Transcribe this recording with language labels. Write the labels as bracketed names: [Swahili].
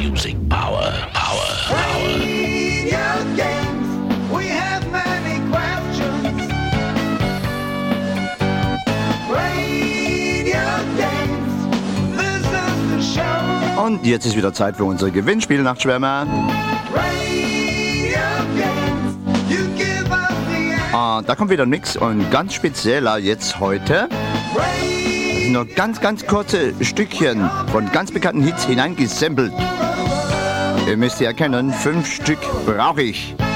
[English] Music power, power, power. Radio games, we have many questions. Radio games, this is the show. [German] Und jetzt ist wieder Zeit für unsere Gewinnspiel-Nachtschwärmer. [English] Radio games, you give us the answer. [German] Da kommt wieder nix und ganz spezieller jetzt heute. Nur ganz kurze Stückchen von ganz bekannten Hits hineingesampelt. Ihr müsst ihr erkennen, 5 Stück brauche ich.